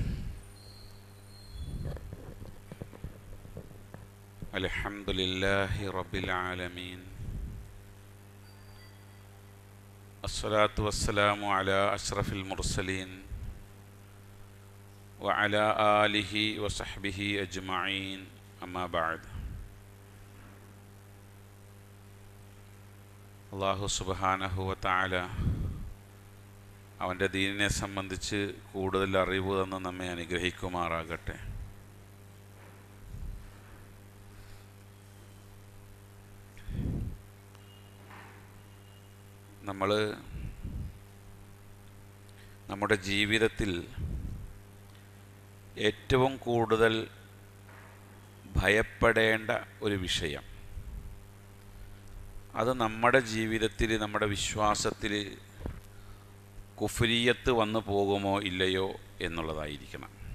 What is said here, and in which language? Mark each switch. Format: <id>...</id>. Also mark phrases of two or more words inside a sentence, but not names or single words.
<ar>الحمد لله رب العالمين، الصلاة والسلام على أشرف المرسلين وعلى آله وصحبه أجمعين، أما بعد. الله سبحانه وتعالى</ar> <ml>അവൻ്റെ ദീനിനെ സംബന്ധിച്ച് കൂടുതൽ അറിവ് തന്ന് നമ്മെ അനുഗ്രഹിക്കുമാറാകട്ടെ. നമ്മൾ നമ്മുടെ ജീവിതത്തിൽ ഏറ്റവും കൂടുതൽ ഭയപ്പെടേണ്ട ഒരു വിഷയം, അത് നമ്മുടെ ജീവിതത്തിൽ, നമ്മുടെ വിശ്വാസത്തിൽ കുഫ്രിയത്ത് വന്നു പോകുമോ ഇല്ലയോ എന്നുള്ളതായിരിക്കണം.</ml>